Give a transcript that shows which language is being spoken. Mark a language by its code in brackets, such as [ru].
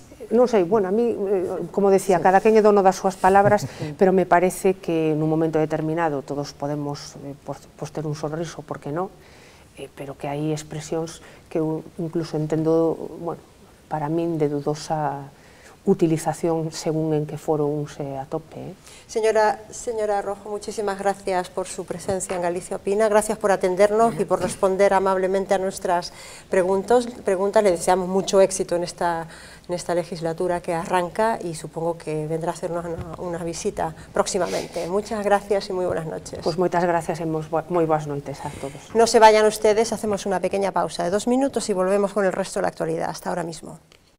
[gl] non sei, bueno, a mí, como decía, cada quen é dono das súas palabras, pero me parece que nun momento determinado todos podemos ter un sorriso, por que non, pero que hai expresións que eu incluso entendo, bueno, para min de dudosa utilización según en que foro un se atope. [es] Señora Rojo, muchísimas gracias por su presencia en Galicia Opina, gracias por atendernos y por responder amablemente a nuestras preguntas. Le deseamos mucho éxito en esta legislatura que arranca y supongo que vendrá a hacernos una visita próximamente. Muchas gracias y muy buenas noches. [gl] Pues moitas gracias e moi boas noites a todos. [es] No se vayan ustedes, hacemos una pequeña pausa de 2 minutos y volvemos con el resto de la actualidad. Hasta ahora mismo.